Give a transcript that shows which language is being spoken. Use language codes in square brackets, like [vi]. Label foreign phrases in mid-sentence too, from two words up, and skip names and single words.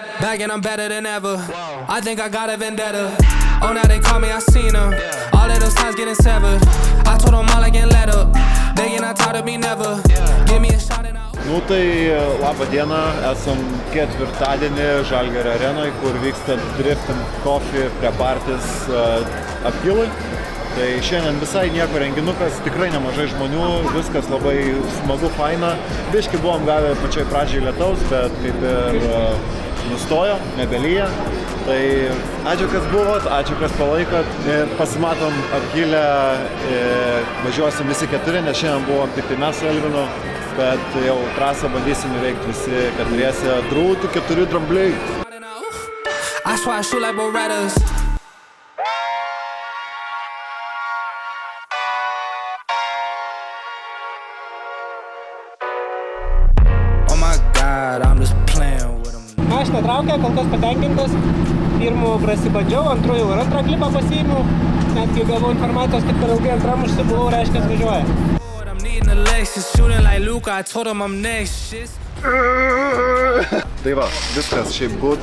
[en] back and I'm better than ever. I think I got a vendetta. Oh, now they call me, I seen them. All of those times getting severed. I told them all I can let up. They get not tired of me never. Give me a shot and I'll... [lt] Nu tai labą dieną, esam ketvirtadienį Žalgirio arenoje, kur vyksta Drift and Coffee pre-partis Apgilui. Tai šiandien visai nieko renginukas, tikrai nemažai žmonių, viskas labai smagu, faina. Biški buvom gavę pačioj pradžiai lietaus, bet kaip ir nustojo, nebelyja. Tai ačiū, kas buvot, ačiū, kas palaikot ir pasimatom Apgilę, važiuosim visi keturi, nes šiandien buvom tik tai mes su Elvinu, bet jau trasą bandysim įveikti visi keturiese. Drūtų keturi drambliai. [en] I swear I shoot like Berettas. Oh my God, I'm just playing with them. [lt] Mašina traukia, kol kas patenkintas. Pirmų prasibandžiau, antrųjų ir antrą klipą pasiėmiau. Net kai gavau informacijos, kad per ilgai antram užsibuvau, reiškia važiuoja. Tai va, viskas šiaip good.